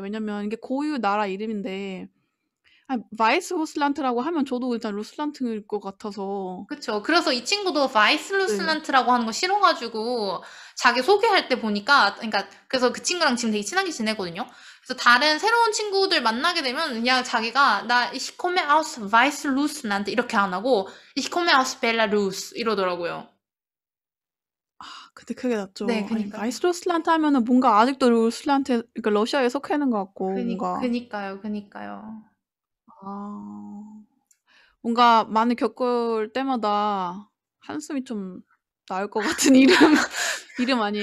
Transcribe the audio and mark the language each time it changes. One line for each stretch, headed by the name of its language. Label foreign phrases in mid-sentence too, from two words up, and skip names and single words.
Korean: 왜냐면 이게 고유 나라 이름인데 바이스호슬란트라고 하면 저도 일단 루슬란트일 것 같아서. 그쵸. 그래서 이 친구도 네. 바이슬루스란트라고 하는 거 싫어가지고 자기 소개할 때 보니까 그래서 그 친구랑 지금 되게 친하게 지내거든요. 그래서 다른 새로운 친구들 만나게 되면 그냥 자기가 나
German: ich komme aus Weißrussland
Korean: 이렇게 안 하고
German: ich komme aus Belarus
Korean: 이러더라고요. 근데 그게 네, 낫죠. 아니 그니까요. 바이스루슬란트 하면은 뭔가 아직도 루슬란트 그러니까 러시아에 속해 있는 것 같고 뭔가 그니까요. 아 뭔가 많이 겪을 때마다 한숨이 좀 나올 것 같은 이름 아니에요?